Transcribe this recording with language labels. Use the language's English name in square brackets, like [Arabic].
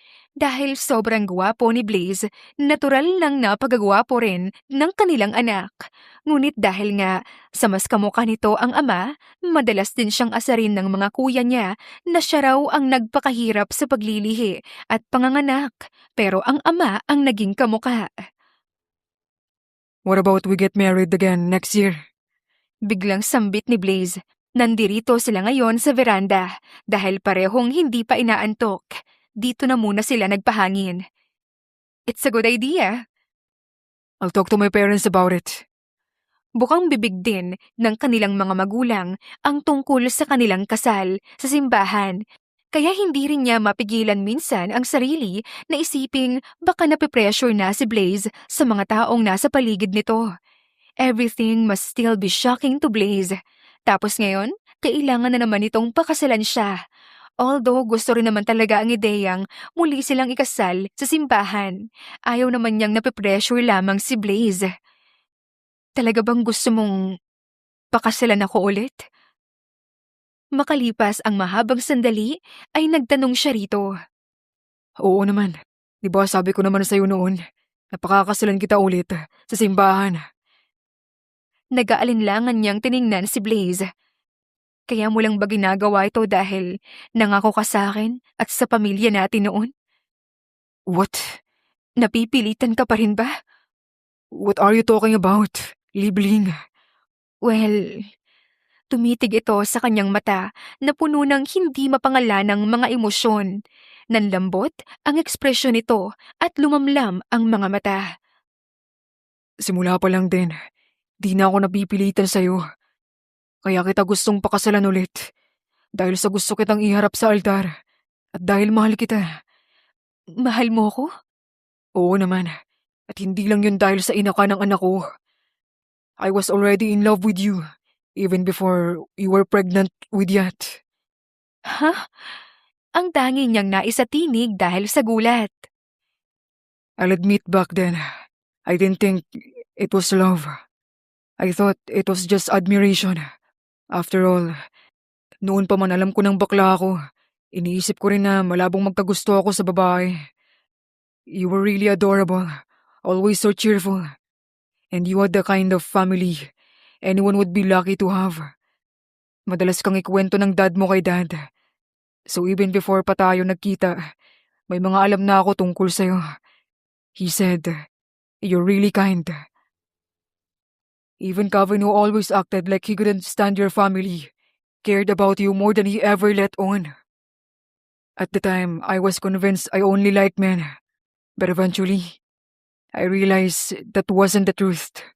[Filipino] Dahil sobrang gwapo ni Blaze, natural lang na pagagwapo rin ng kanilang anak. Ngunit dahil nga sa mas kamukha nito ang ama, madalas din siyang asarin ng mga kuya niya na siya raw ang nagpakahirap sa paglilihi at panganganak, pero ang ama ang naging kamukha. [English] What about we get married again next year? [Filipino] Biglang sambit ni Blaze. Nandirito sila ngayon sa veranda dahil parehong hindi pa inaantok. Dito na muna sila nagpahangin. [English] It's a good idea. I'll talk to my parents about it. [Filipino] Bukang bibig din ng kanilang mga magulang ang tungkol sa kanilang kasal sa simbahan. Kaya hindi rin niya mapigilan minsan ang sarili na isiping baka napipressure na si Blaze sa mga taong nasa paligid nito. [English] Everything must still be shocking to Blaze. [Filipino] Tapos ngayon, kailangan na naman itong pakasalan siya. Although gusto rin naman talaga ang ideyang muli silang ikasal sa simbahan, ayaw naman niyang napipressure lamang si Blaze. Talaga bang gusto mong pakasalan ako ulit? Makalipas ang mahabang sandali, ay nagtanong siya rito. Oo naman. Di ba sabi ko naman sa'yo noon, napakakasalan kita ulit sa simbahan. Nag-aalinlangan niyang tiningnan si Blaze. Kaya mo lang ba ginagawa ito dahil nangako ka sa akin at sa pamilya natin noon? [English] What? [Filipino] Napipilitan ka pa rin ba? [English] What are you talking about, Libling? [Filipino] Well, tumitig ito sa kanyang mata na puno ng hindi mapangalanang mga emosyon. Nanlambot ang ekspresyon nito at lumamlam ang mga mata. Simula pa lang din, di na ako napipilitan sa'yo. Kaya kita gustong pakasalan ulit. Dahil sa gusto kitang iharap sa altar. At dahil mahal kita. Mahal mo ko? Oo naman. At hindi lang yun dahil sa ina ka ng anak ko. [English] I was already in love with you. Even before you were pregnant with Yat. [Filipino] Ha? ang tangi niyang naisatinig dahil sa gulat. [English] I'll admit back then, I didn't think it was love. I thought it was just admiration. After all, [Filipino] noon pa man alam ko ng bakla ako. Iniisip ko rin na malabong magkagusto ako sa babae. [English] You were really adorable, always so cheerful. And you had the kind of family anyone would be lucky to have. [Filipino] Madalas kang ikwento ng dad mo kay dad. [English] So even before [Filipino] pa tayo nagkita, may mga alam na ako tungkol sa'yo. [English] He said, you're really kind. Even Kevin, who always acted like he couldn't stand your family, cared about you more than he ever let on. At the time, I was convinced I only liked men. But eventually, I realized that wasn't the truth.